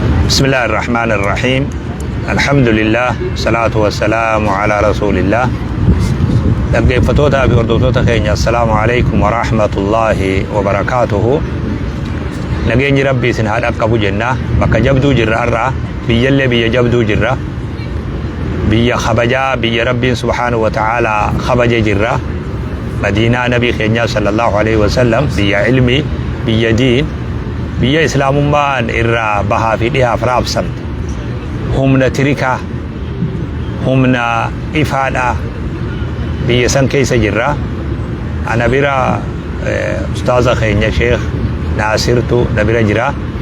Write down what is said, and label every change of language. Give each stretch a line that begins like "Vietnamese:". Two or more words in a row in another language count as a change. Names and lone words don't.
Arabic: بسم الله الرحمن الرحيم الحمد لله صلاة والسلام على رسول الله
Oromo: dhaggeeffattoota fi hordoftoota keenya
Arabic: السلام عليكم و رحمة الله و بركاته.
Oromo: Nageenyi rabbii isin haa dhaqqabu jenna. Bakka jabduu jirra har'a, biyyallee biyya jabduu jirra, biyya kabajaa, biyya rabbiin
Arabic: سبحانه و تعالى
Oromo: kabaje jirra.
Arabic: Madiinaa
Oromo: nabii keenya
Arabic: صلى الله عليه و سلم,
Oromo: biyya ilmi, biyya diin, biyya islaamummaan irraa bahaa fi dhihaaf raabsamte, humna tirikaa, humna ifaadhaa biyya san keessa jirra. Ana bira ustaaza keenya Sheekh Naasirtu na bira jira.